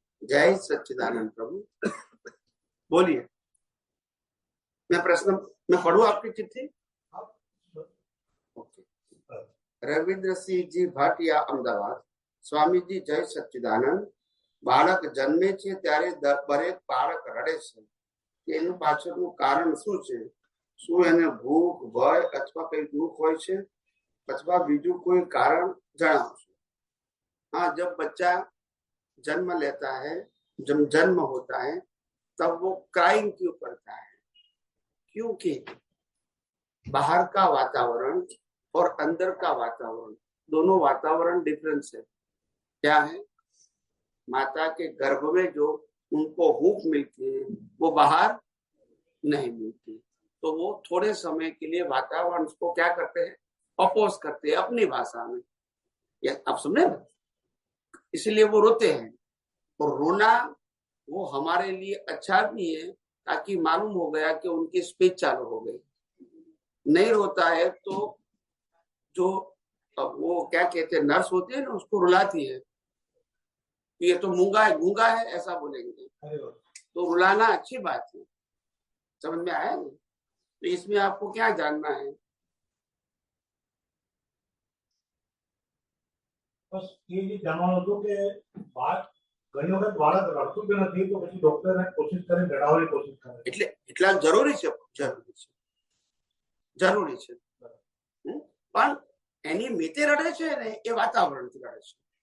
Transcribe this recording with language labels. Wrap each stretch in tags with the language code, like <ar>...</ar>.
<hi>जय सच्चिदानंद प्रभु। बोलिए। मैं पढ़ू आपकी चिट्ठी। रविंद्र सिंह जी भाटिया, અમદાવાદ।</hi> <gu>સ્વામીજી જય સચ્ચિદાનંદ। બાળક જન્મે છે ત્યારે દરેક બાળક રડે છે, એનું પાછળનું કારણ શું છે? શું એને ભૂખ, ભય અથવા કઈ દુઃખ હોય છે અથવા બીજું કોઈ કારણ જણાવશો?</gu> <hi>हाँ, जब बच्चा जन्म लेता है, जब जन्म होता है तब वो क्राइम क्यों करता है? क्योंकि बाहर का वातावरण और अंदर का वातावरण, दोनों वातावरण डिफरेंस है। क्या है? माता के गर्भ में जो उनको भूख मिलती है वो बाहर नहीं मिलती, तो वो थोड़े समय के लिए वातावरण को क्या करते हैं? अपोज करते हैं अपनी भाषा में। आप समझे ना? इसलिए वो रोते हैं। और रोना वो हमारे लिए अच्छा भी है, ताकि मालूम हो गया कि उनकी स्पीच चालू हो गई। नहीं रोता है तो जो वो क्या कहते हैं, नर्स होती है ना, उसको रुलाती है, ये तो मूंगा है, गूंगा है, ऐसा बोलेंगे। तो रुलाना अच्छी बात है। समझ में आया ना? तो इसमें आपको क्या जानना है?</hi> <gu>બસ એ જે જાણવાનું હતું કે ઘણી વખત બાળક રડતું કે નથી તો પછી ડોક્ટર કોશિશ કરે રડાવવાની કોશિશ કરે, એટલે એટલા જરૂરી છે પણ એની મિતે રડે છે ને એ વાતાવરણથી રડે છે।</gu>